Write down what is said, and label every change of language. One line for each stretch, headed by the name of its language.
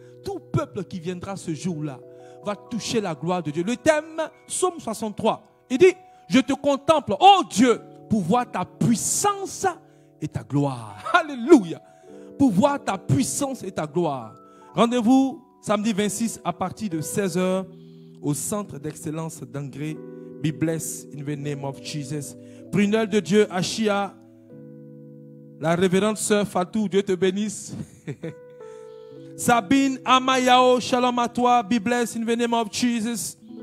French: Tout peuple qui viendra ce jour-là va toucher la gloire de Dieu. Le thème, Psaume 63. Il dit, je te contemple, oh Dieu, pour voir ta puissance et ta gloire. Alléluia. Pour voir ta puissance et ta gloire. Rendez-vous samedi 26 à partir de 16h au centre d'excellence d'Angré.
English: Be blessed in the name of Jesus.
French: Prunelle de Dieu, Achia. La révérende sœur Fatou, Dieu te bénisse. Sabine Amayao, shalom à toi.
English: Be blessed in the name of Jesus.